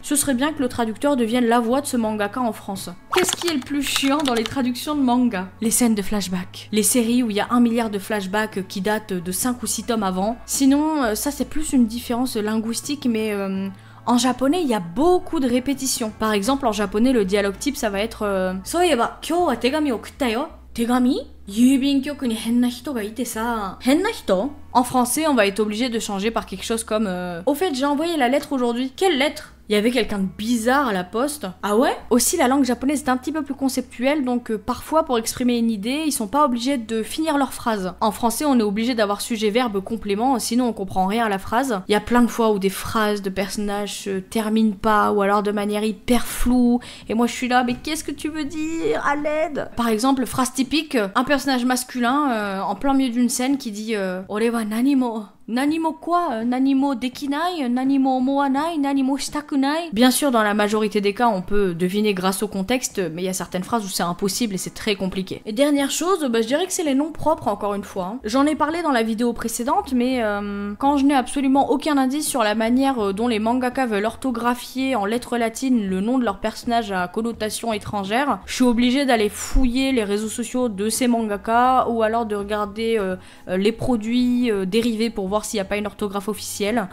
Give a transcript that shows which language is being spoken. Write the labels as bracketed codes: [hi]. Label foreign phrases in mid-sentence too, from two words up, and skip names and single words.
[fr] Ce serait bien que le traducteur devienne la voix de ce mangaka en France. Qu'est-ce qui est le plus chiant dans les traductions de manga? Les scènes de flashback. Les séries où il y a 1 milliard de flashbacks qui datent de 5 ou 6 tomes avant. Sinon, ça c'est plus une différence linguistique, mais en japonais, il y a beaucoup de répétitions. Par exemple, en japonais, le dialogue type, ça va être Soieba, [ja] 今日は手紙送ったよ。手紙? 郵便局に変な人がいてさ。変な人? [fr] En français, on va être obligé de changer par quelque chose comme Au fait, j'ai envoyé la lettre aujourd'hui. Quelle lettre? Il y avait quelqu'un de bizarre à la poste. Ah ouais? Aussi, la langue japonaise est un petit peu plus conceptuelle, donc parfois, pour exprimer une idée, ils sont pas obligés de finir leur phrase. En français, on est obligé d'avoir sujet, verbe, complément, sinon on comprend rien à la phrase. Il y a plein de fois où des phrases de personnages se terminent pas, ou alors de manière hyper floue, et moi je suis là, mais qu'est-ce que tu veux dire? À l'aide! Par exemple, phrase typique, un personnage masculin, en plein milieu d'une scène, qui dit [ja] 俺は何も. Nanimo quoi? 何もできない？何も思わない? 何もしたくない? [fr] Bien sûr, dans la majorité des cas, on peut deviner grâce au contexte, mais il y a certaines phrases où c'est impossible et c'est très compliqué. Et dernière chose, je dirais que c'est les noms propres, encore une fois. J'en ai parlé dans la vidéo précédente, mais quand je n'ai absolument aucun indice sur la manière dont les mangaka veulent orthographier en lettres latines le nom de leur personnage à connotation étrangère, je suis obligée d'aller fouiller les réseaux sociaux de ces mangaka, ou alors de regarder les produits dérivés pour voir s'il n'y a pas une orthographe officielle.